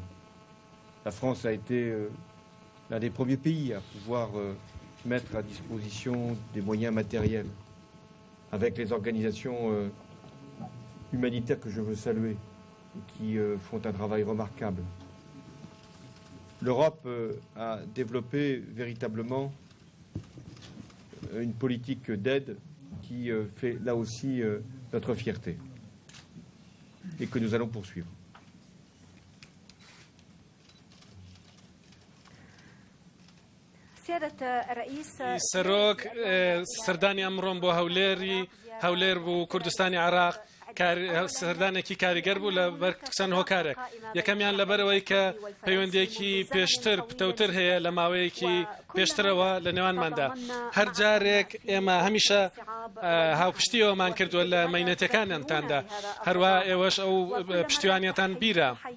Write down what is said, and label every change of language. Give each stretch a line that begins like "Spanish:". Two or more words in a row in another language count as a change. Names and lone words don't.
French: La France a été l'un des premiers pays à pouvoir mettre à disposition des moyens matériels avec les organisations humanitaires que je veux saluer et qui font un travail remarquable. L'Europe a développé véritablement une politique d'aide qui fait là aussi notre fierté et que nous allons poursuivre.
Central Kurdish: سەرۆک سەردانی ئەمڕۆم بۆ هەولێر بوو کوردستانی عراق سەردانێکی کاریگەر بوو لە بەرچەند هۆکارێک یەکەمیان لەبەرەوەی کە پەیوەندێکی پێشتر پتەوتر هەیە لە ماوەیەکی پێشترەوە لە نێوانماندا هەر جارێک ئێمە هەمیشە هاوپشتیەوەمان کردووە لە مەینەتەکانتاندا هەروە ئێوەش ئەو پشتیوانیەتان بیرە